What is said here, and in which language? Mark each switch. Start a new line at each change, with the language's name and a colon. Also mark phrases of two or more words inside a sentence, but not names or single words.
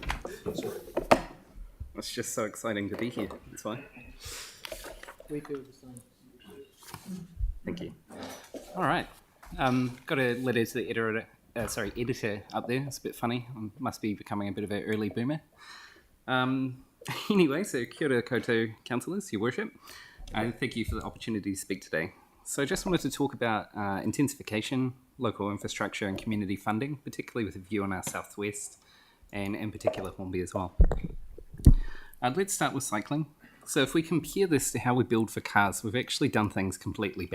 English: It's just so exciting to be here. It's fine. We feel the same. Thank you. All right. Got a letter to the editor up there. It's a bit funny. I must be becoming a bit of an early boomer. Anyway, so
Māori: kia ora koutou
English: councillors, your worship. Thank you for the opportunity to speak today. So I just wanted to talk about intensification, local infrastructure and community funding, particularly with a view on our southwest and in particular Hornby as well. Let's start with cycling. So if we compare this to how we build for cars, we've actually done things completely backwards.